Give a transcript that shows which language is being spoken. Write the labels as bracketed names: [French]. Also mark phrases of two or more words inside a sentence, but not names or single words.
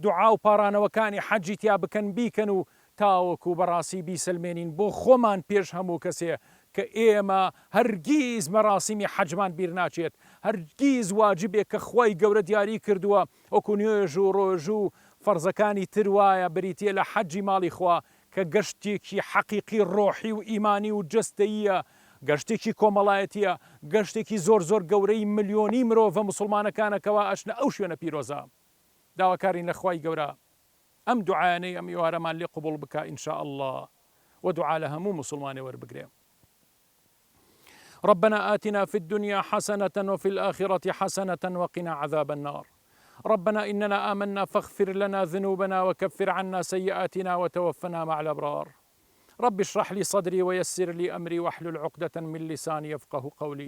[Central Kurdish] دوعا و پاڕانەوەکانی حەجی تیا بکەن بیکەن و تاوەکو بەڕاستی بیسلمێنین بۆ خۆمان پێش هەموو کەسێ کە ئێمە هەرگیز مەراسیمی حەجمان بیر ناچێت، هەرگیز واجبێک کە خۆی گەورە دیاری کردووە وەکو نوێژ و ڕۆژ و فەرزەکانی تر وایە بریتێ لە حەجی ماڵی خوا کە گەشتێکی حەقیقی ڕۆحی و ئیمانی و جەستەییە، گەشتێکی کۆمەڵایەتیە، گەشتێکی زۆر زۆر گەورەی ملیۆنی مرۆڤە مسلمانەکانەکەەوە ئەشنە ئەو شوێنە پیرۆزە. داواکارین لە خوای گەورە ئەم دوعایانەی ئەم ئێوارەمان لێ قبوڵ بکە [Arabic] ئینشاء الله [Central Kurdish] و دوعا لە هەموو مسلمانێ وەربگرێ. [Arabic] ربنا آتنا في الدنيا حسنة وفي الآخرة حسنة وقنا عذاب النار. ربنا إننا آمنا فاغفر لنا ذنوبنا وكفر عنا سيئاتنا وتوفنا مع الأبرار. رب اشرح لي صدري ويسر لي أمري واحلل عقدة من لساني يفقه قولي.